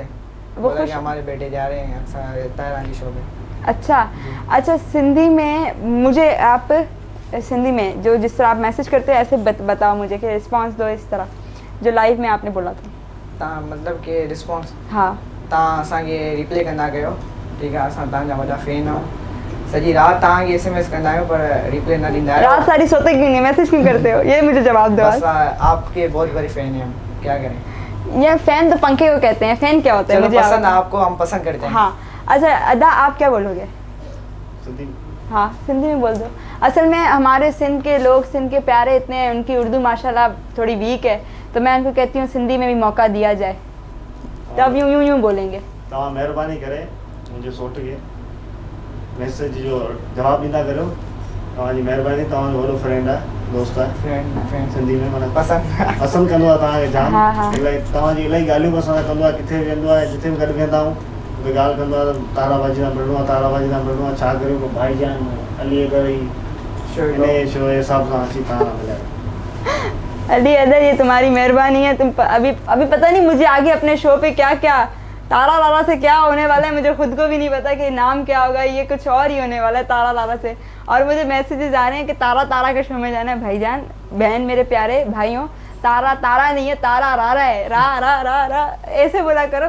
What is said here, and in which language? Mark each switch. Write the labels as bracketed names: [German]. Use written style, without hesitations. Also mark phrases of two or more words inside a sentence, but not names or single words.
[Urdu] وہ بولا خوش, کہ ہمارے بیٹے جا رہے ہیں تارانی شو پے. اچھا سندھی میں مجھے آپ سندھی میں جو جس طرح آپ میسج کرتے ہیں ایسے بتاؤ مجھے، کہ ریسپانس دو اس طرح جو لائیو میں آپ نے بولا تھا. مطلب کہ ریسپانس, ہاں [Sindhi] तव्हां असांखे रिप्ले कंदा कयो, ठीकु आहे, असां तव्हांजा वॾा फैन आहियूं, सॼी राति तव्हांखे SMS कंदा आहियूं पर रिप्ले न ॾींदा आहियो। [Urdu] رات ساری سوتے کیوں نہیں، میسج کیوں کرتے ہو، یہ مجھے جواب دو. بس آپ کے بہت بڑے فین ہیں ہم، کیا کریں. یہ فین تو پنکھے کو کہتے ہیں، فین کیا ہوتا ہے? مجھے پسند ہے آپ کو، ہم پسند کرتے ہیں. ہاں اچھا ادا آپ کیا بولوگے? ہاں سندھی میں بول دو. اصل میں ہمارے سندھ کے لوگ، سندھ کے پیارے اتنے ہیں، ان کی اردو ماشاءاللہ تھوڑی ویک ہے، تو میں ان کو کہتی ہوں سندھی میں بھی موقع دیا جائے، تو اب یوں بولیں گے. [Sindhi] तव्हां महिरबानी करे मुंहिंजे सोट खे मैसेज जो जवाब ॾींदा करियो, तव्हांजी महिरबानी, तव्हांजो वॾो फ्रेंड आहे, दोस्त आहे, फ्रेंड [Urdu] سندھی میں معنی [Sindhi] पसंद कंदो आहे तव्हांखे जाम। [Urdu] ہاں. [Sindhi] इलाही तव्हांजी इलाही ॻाल्हियूं पसंदि कंदो आहे, किथे वेंदो आहे, जिथे बि गॾु वेंदा आहियूं मूंखे ॻाल्हि कंदो आहे त ताराबाजी सां मिलणो आहे, ताराबाजी सां मिलणो आहे, छा करियो भाईजान अली अदर ई इन शो जे हिसाब सां अची तव्हां मिलायो। [Urdu] علی ادر یہ تمہاری مہربانی ہے، تم ابھی پتا نہیں مجھے آگے اپنے شو پے کیا کیا تارا لالا سے کیا ہونے والا ہے، مجھے خود کو بھی نہیں پتا کہ نام کیا ہوگا، یہ کچھ اور ہی ہونے والا ہے تارا لالا سے. اور مجھے میسجز آ رہے ہیں کہ تارا کے شو میں جانا ہے. بھائی جان بہن میرے پیارے بھائیوں، تارا نہیں ہے، تارا رارا ہے، را ایسے بولا کرو.